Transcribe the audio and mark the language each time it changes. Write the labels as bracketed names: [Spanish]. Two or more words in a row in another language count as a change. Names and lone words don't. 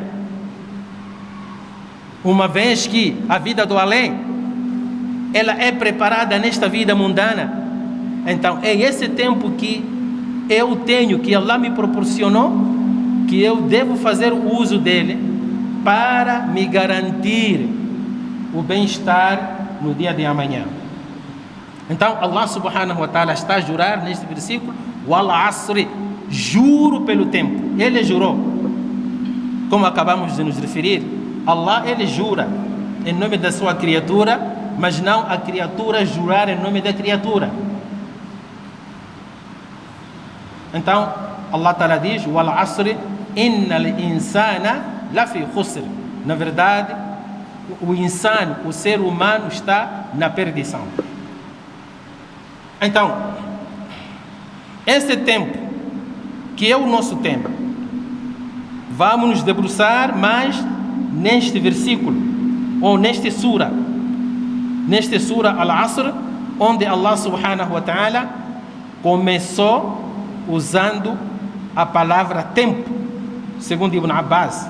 [Portuguese] Uma vez que a vida do além, ela é preparada nesta vida mundana, então é esse tempo que eu tenho, que Allah me proporcionou, que eu devo fazer o uso dele para me garantir o bem-estar no dia de amanhã. Então Allah [Arabic] سبحانه وتعالى [Portuguese] está a jurar neste versículo: [Arabic] والعصر, [Portuguese] juro pelo tempo. Ele jurou, como acabamos de nos referir. Allah, ele jura em nome da sua criatura, mas não a criatura jurar em nome da criatura. Então Allah Ta'ala diz: [Arabic] "والعصر إن الإنسان لفي خسر." [Portuguese] Na verdade, o insano, o ser humano, está na perdição. Então, esse tempo, que é o nosso tempo, vamos nos debruçar mais neste versículo, ou neste sura Al-Asr, onde Allah [Arabic] سبحانه وتعالى [Portuguese] começou usando a palavra tempo, segundo Ibn Abbas.